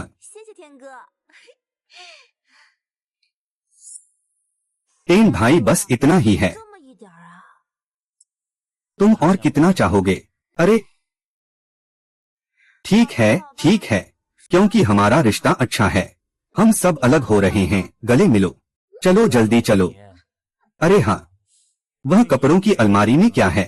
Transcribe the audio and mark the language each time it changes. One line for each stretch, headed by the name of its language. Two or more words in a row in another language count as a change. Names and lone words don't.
Chinese: 谢谢天哥。
Hindi: टेन भाई, बस इतना ही है।
Chinese: 这么一点儿啊？
Hindi: तुम और कितना चाहोगे? अरे, ठीक है, ठीक है। क्योंकि हमारा रिश्ता अच्छा है। हम सब अलग हो रहे हैं, गले मिलो। चलो जल्दी चलो। अरे हाँ, वह कपड़ों की अलमारी में क्या है?